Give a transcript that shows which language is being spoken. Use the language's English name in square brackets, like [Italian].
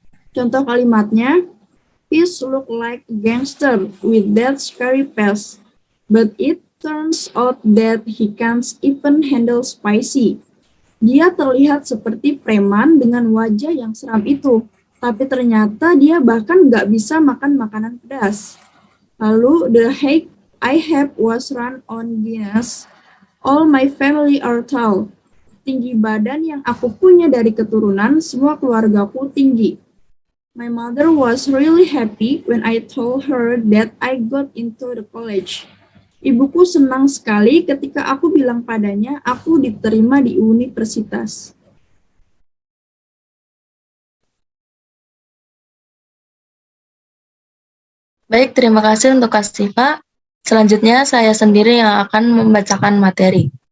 [Indonesian] Contoh kalimatnya, [English] Fish look like a gangster with that scary face, but it turns out that he can't even handle spicy. [Indonesian] Dia terlihat seperti preman dengan wajah yang seram itu, tapi ternyata dia bahkan nggak bisa makan makanan pedas. Lalu, [English] the height I have was run on Guinness. All my family are tall. [Indonesian] Tinggi badan yang aku punya dari keturunan, semua keluargaku tinggi. [English] My mother was really happy when I told her that I got into the college. [Indonesian] Ibuku senang sekali ketika aku bilang padanya aku diterima di universitas. Baik, terima kasih untuk Kak Siva. Selanjutnya saya sendiri yang akan membacakan materi.